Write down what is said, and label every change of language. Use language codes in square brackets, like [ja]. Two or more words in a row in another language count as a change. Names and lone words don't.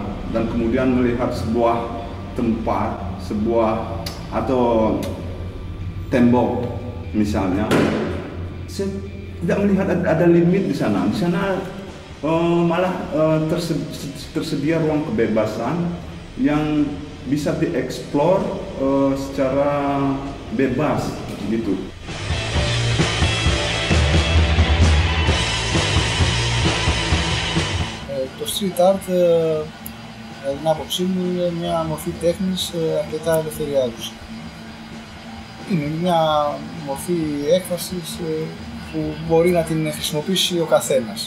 [id] dan kemudian melihat sebuah tempat, atau tembok misalnya, saya tidak melihat ada limit di sana. Di sana malah tersedia ruang kebebasan yang bisa dieksplor secara bebas gitu. [el] Το [en] street art, [el] κατά την άποψή μου, είναι μια μορφή τέχνης αρκετά ελευθεριάζουσα. Είναι μια μορφή έκφρασης που μπορεί να την χρησιμοποιήσει ο καθένας.